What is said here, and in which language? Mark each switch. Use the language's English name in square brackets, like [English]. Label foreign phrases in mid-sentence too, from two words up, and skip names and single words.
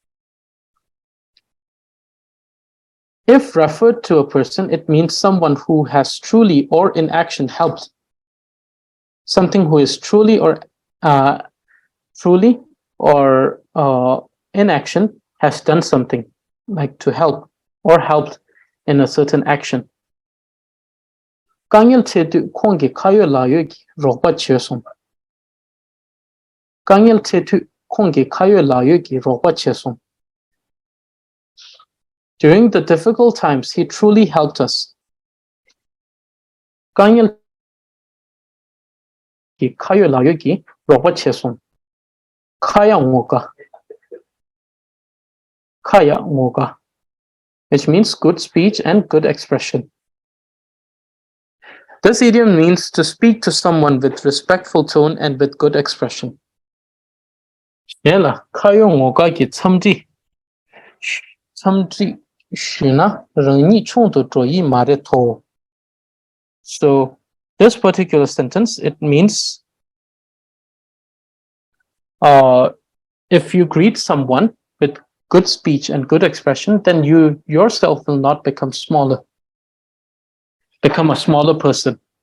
[English] If referred to a person, it means someone who has truly or in action helped. Something who is truly or in action has done something, like to help or helped in a certain action. [Garo] Kangil tetu kongi kayo layo ki roba chesong. Kangil tetu kongi kayo layo ki roba chesong. [English] During the difficult times, he truly helped us. [Garo] Kangil ki kayo layo ki roba chesong. Kaya ngoga, [English] which means good speech and good expression. This idiom means to speak to someone with respectful tone and with good expression. [Garo] Yela kayo ngoga ki chamji shina rangi chungto troyi mare to. [English] So this particular sentence, it means if you greet someone with good speech and good expression, then you yourself will not become a smaller person.